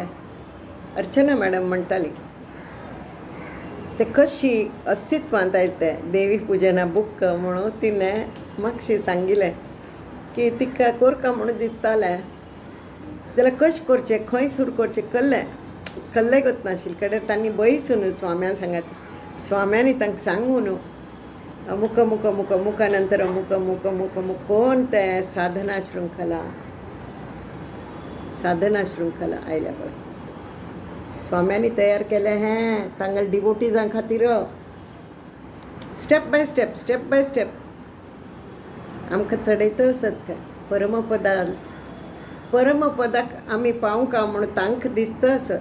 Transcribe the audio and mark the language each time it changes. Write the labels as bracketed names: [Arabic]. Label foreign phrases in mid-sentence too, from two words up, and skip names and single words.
[Konkani] अर्चना मॅडम म्हणटाली ते कशी अस्तित्वांत आयले ते देवी पुजना बूक म्हणून तिणें म्हाकशी सांगिल्लें की तिका कोरका म्हणून दिसतालें जाल्यार कशें करचें, खंय सुरू करचें कल्लें गत नाशिल्लें. कडेन तांणी बयसून स्वाम्यान सांगात. स्वाम्यांनी तांकां सांगून अमुक अमुक अमुक अमुका नंतर अमुक अमुक अमुक अमुक कोण ते साधना शृंखला आयल्या पळय. स्वाम्यांनी तयार केलें हें तांगेल डिवोटीजां खातीर [English] step by step [Konkani] आमकां चडयता आसत ते परमपदाक आमी पावूंक म्हणून तांकां दिसता आसत.